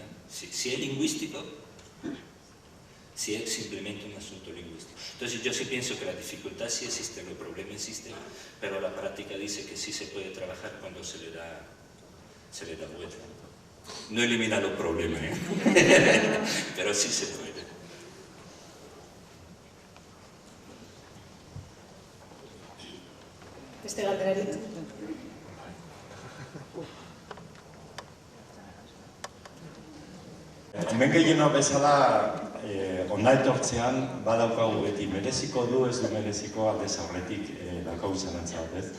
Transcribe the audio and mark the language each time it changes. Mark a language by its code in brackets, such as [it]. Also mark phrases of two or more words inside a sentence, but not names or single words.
[es] Si es lingüístico, si es simplemente un asunto lingüístico. Entonces yo sí pienso que la dificultad sí existe, el problema existe, pero la práctica dice que sí se puede trabajar cuando se le da vuelta. No elimina los problemas, pero sí se puede. [eu] Beste galderarik. Hemen gehienok bezala, hona etortzean badaukagu beti mereziko du, ez du mereziko aldez aurretik daukagu zalantza bat, ez?